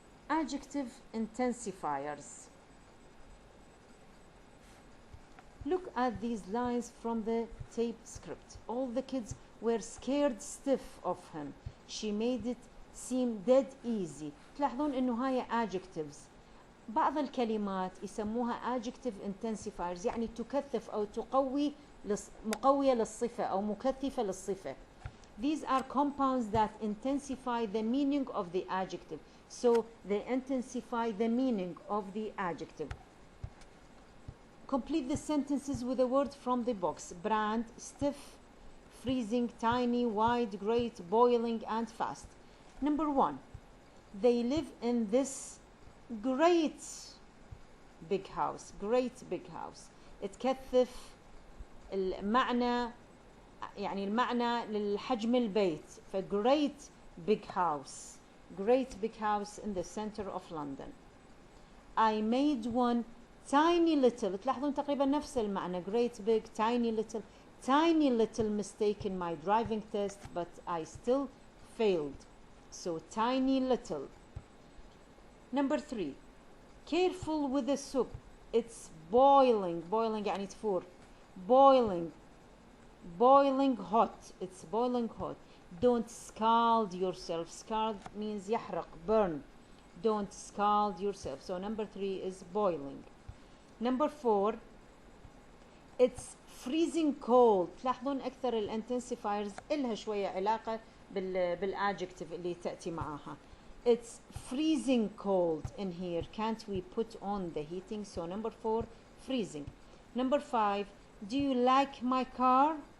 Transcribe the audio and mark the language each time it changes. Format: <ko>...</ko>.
<en>Adjective intensifiers. Look at these lines from the tape script. All the kids were scared stiff of him. She made it seem dead easy.</en> <ar>تلاحظون إنه هاي adjectives. بعض الكلمات يسموها adjective intensifiers يعني تكثف أو تقوي مقوية للصفة أو مكثفة للصفة.</ar> <en>These are compounds that intensify the meaning of the adjective. So they intensify the meaning of the adjective. Complete the sentences with a word from the box. Brand, stiff, freezing, tiny, wide, great, boiling, and fast. Number 1, they live in this great big house. Great big house.</en> <ar>تكثف المعنى يعني المعنى للحجم البيت.</ar> <en>ف great big house. Great big house in the center of London. I made one tiny little.</en> <ar>تلاحظون تقريبا نفس المعنى.</ar> <en>Great big, tiny little. Tiny little mistake in my driving test, but I still failed. So tiny little. Number 3, careful with the soup. It's boiling.</en> <ar>Boiling يعني تفور.</ar> <en>Boiling. Boiling hot. It's boiling hot. Don't scald yourself. Scald means يحرق, burn. Don't scald yourself. So number 3 is boiling. Number 4, it's freezing cold.</en> <ar>تلاحظون أكثر الانتنسيفايرز إلها شوية علاقة بالadjective اللي تأتي معاها.</ar> <en>It's freezing cold in here. Can't we put on the heating? So number 4, freezing. Number 5, do you like my car?</en>